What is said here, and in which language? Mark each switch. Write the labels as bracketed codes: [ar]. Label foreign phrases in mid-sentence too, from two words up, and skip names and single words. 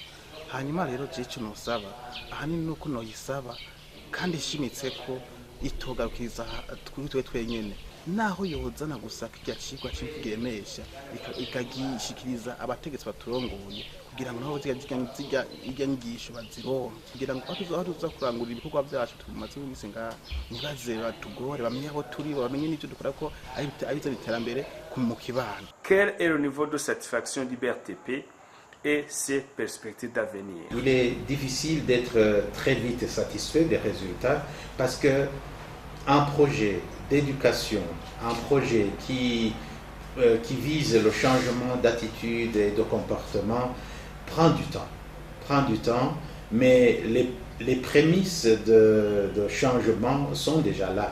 [rn] Hanyuma rero cyo nusaba ahanini nuko noyisaba kandi ishimitse ko itogarukiriza twitwe twenyene, naho yozana gusa kijya cigwa cy'ikiremesha ikagishikiriza abategetsi baturongoye kugira ngo nabo zijya nyigisho bazironke, kugira ngo aho tuza kurangurira ibikorwa byacu tumaze iminsi ngaha ntibaze batugore, bamenye aho turi, bamenye n'icyo dukora ko ari byo iterambere mu kibano. [fr] Quel est le niveau de satisfaction du BRTP et ses perspectives d'avenir? Il est difficile d'être très vite satisfait des résultats parce que un projet d'éducation, un projet qui vise le changement d'attitude et de comportement prend du temps, mais les prémices de changement sont déjà là.